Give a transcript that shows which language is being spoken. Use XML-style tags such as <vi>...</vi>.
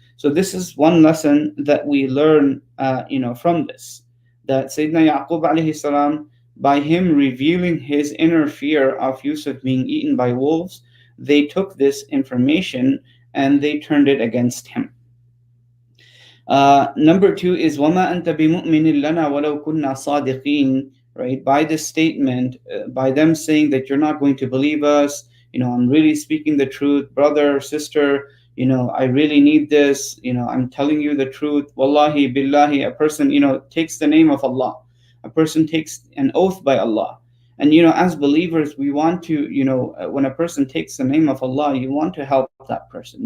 <en>So this is one lesson that we learn, from this, that Sayyidina Yaqub alayhi salam, by him revealing his inner fear of Yusuf being eaten by wolves, they took this information and they turned it against him. Number two is</en> <ar>وَمَا أَنْتَ بِمُؤْمِنٍ لَنَا وَلَوْ كُنَّا صَادِقِينَ.</ar> <en>Right? By this statement, by them saying that you're not going to believe us, I'm really speaking the truth, brother, sister, I really need this, I'm telling you the truth.</en> <ar>Wallahi, billahi,</ar> <en>a person, takes the name of Allah. A person takes an oath by Allah. And, as believers, we want to, when a person takes the name of Allah, you want to help that person.</en>